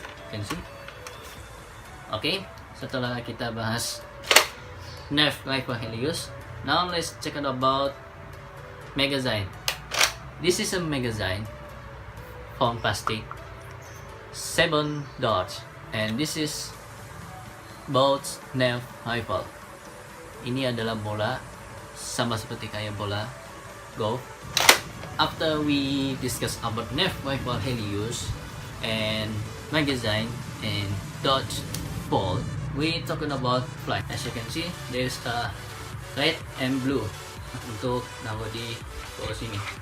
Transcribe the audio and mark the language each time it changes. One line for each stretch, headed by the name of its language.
English: Can see? Okay.
Indonesian: Setelah kita bahas
English: Nerf rifle Helious, now let's check out about magazine. This is a magazine from plastic, 7 dots, and this is both Nerf rifle.
Indonesian: Ini adalah bola, sama seperti kayak bola golf. After we discuss about Nerf rifle Helious and magazine and dodge ball, we talking about flight. As you can see, there's a red and blue untuk naruh di bawah sini.